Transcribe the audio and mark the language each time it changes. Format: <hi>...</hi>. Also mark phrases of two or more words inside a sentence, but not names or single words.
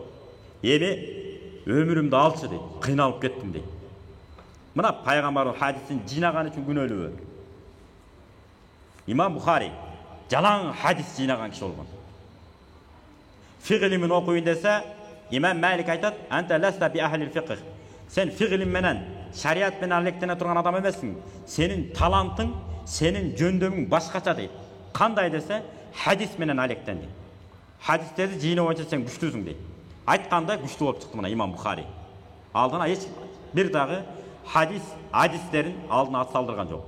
<ky>Эми өмүрүмдү алчы" дейт. "Кыйналып кеттим" дейт. Мына пайгамбардын хадисин жыйнаган үчүн күнөөлүүбү? Имам Бухари жалаң хадис жыйнаган киши болгон. Фиq илимин окуйун десе, Имам Малик айтат:</ky> <ar>"أنت لست بأهل الفقه."</ar> <ky>Сен фиq илим менен, шариат менен алектене турган адам эмессиң. Сенин талантың, сенин жөндөмүң башкача дейт. Кандай десе, хадис менен алектен дейт. Хадистерди жыйноо боюнча сен күчтүүсүң дейт. Айтканда күчтүү болуп чыкты мына Имам Бухари. Алдына эч бир дагы хадистерин алдына ат салдырган жок.</ky>